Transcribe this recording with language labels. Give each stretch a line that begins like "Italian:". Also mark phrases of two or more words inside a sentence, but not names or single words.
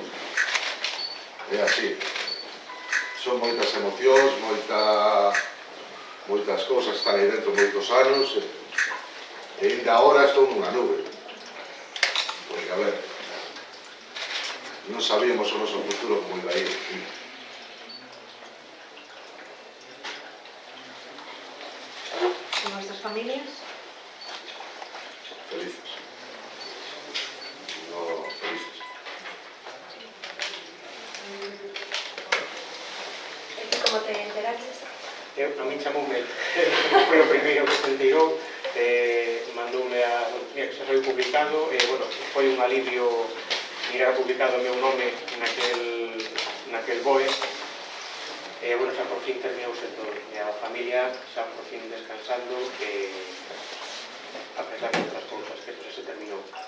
Galician: É así. Son moitas emocións, moitas cousas están aí dentro moitos anos e ainda agora estou nunha nube. Porque, a ver, non sabíamos o noso futuro como iba a ir.
Spanish: ¿Y nuestras familias? Felices. No, felices. ¿Cómo te enteraste?
Galician: A mí chamoume, foi o primeiro que se enterou, mandoume a noticia que xa foi publicado, e, bueno, foi un alivio mirar publicado o meu nome naquel BOE, e, bueno, xa por fin terminouse todo, e a familia xa por fin descansando, e a pesar de outras cousas, que todo se terminou.